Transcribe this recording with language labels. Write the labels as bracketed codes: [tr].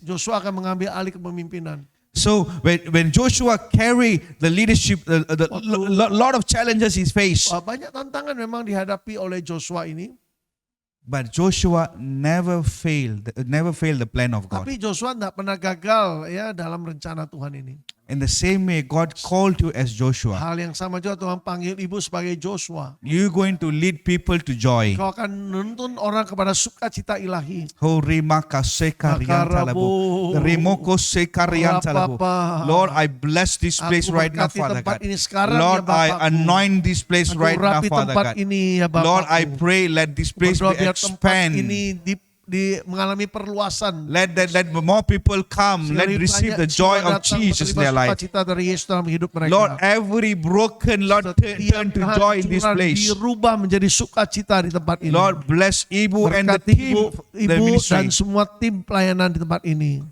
[id] Joshua akan mengambil alih kepemimpinan. [en] So when Joshua carried the leadership, lot of challenges he faced. [id] Banyak tantangan memang dihadapi oleh Joshua ini. [en] But Joshua never failed the plan of God. [id] Tapi Joshua tidak pernah gagal ya dalam rencana Tuhan ini. [en] In the same way, God called you as Joshua. [id] Hal yang sama juga Tuhan panggil ibu sebagai Joshua. [en] You're going to lead people to joy. [id] Kau akan menuntun orang kepada sukacita ilahi. Horimaka sekariantalabu. Remoko sekariantalabu. [en] Lord, I bless this place [id] Aku [en] right now, [id] berkati [en] Father [id] tempat [en] God. [id] ini sekarang [en] Lord, [id] ya Bapakku. [en] I anoint this place [id] Aku [en] right now, [id] urapi [en] Father [id] tempat [en] God. [id] ini ya Bapakku. [en] Lord, I pray let this place [id] Berdoa [en] be [id] biar tempat [en] expand. [id] ini mengalami perluasan. [en] Let more people come. Let [id] Lebih [en] receive [id] banyak [en] the joy [id] jiwa [en] of [id] datang [en] Jesus in [id] menerima [en] their life. [id] sukacita dari Yesus dalam hidup mereka. [en] Lord, every broken, Lord, turn to joy in this [id] kehancuran [en] place. [id] dirubah menjadi sukacita di tempat ini. [en] Lord, bless Ibu and the [id] Berkati [en] team, the [id] ibu [en] ministry. [id] dan semua tim pelayanan di tempat ini.